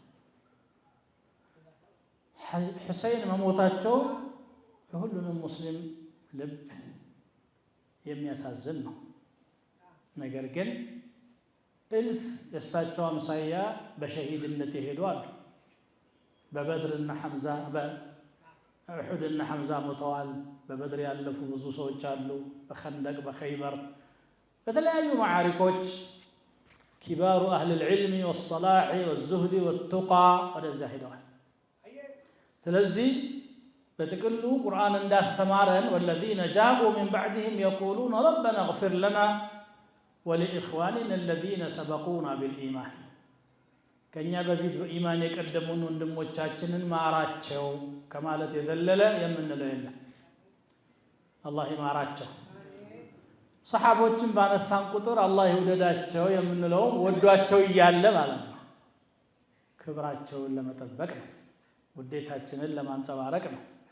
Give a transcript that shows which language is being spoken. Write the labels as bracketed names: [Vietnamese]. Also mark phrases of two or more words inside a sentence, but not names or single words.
[Amharic] ሁሰይን መሞታቸው ሁሉንም ሙስሊም ልብ የሚያሳዝን ነው ነገር ግን እልፍ የእሳቸው አምሳያ በሸሂድነት ይሄዱ አሉ በበድርና ሐምዛ በኡሑድና ሐምዛ ሞተዋል በበድር ያለፉ ብዙ ሰዎች አሉ በኸንደቅ በኸይበር በተለያዩ ማዓሪኮች [Arabic] كبار أهل العلم والصلاح والزهد والتقى [Amharic] ወደዛ ሄደዋል ስለዚህ በጥቅሉ ቁርአን እንዳስተማረን [Arabic] والذين جاءوا من بعدهم يقولون ربنا اغفر لنا ولإخواننا الذين سبقونا بالإيمان [Amharic] ከኛ በፊት በኢማን የቀደሙን ወንድሞቻችንን ማራቸው ከማለት የዘለለ የምንለው የለም አላህ ይማራቸው ሰሃቦችን ባነሳን ቁጥር አላህ ይወደዳቸው የምንለው ወዷቸው እያለ ማለት ነው ክብራቸውን ለመጠበቅ ነው ውዴታችንን ለማንጸባረቅ ነው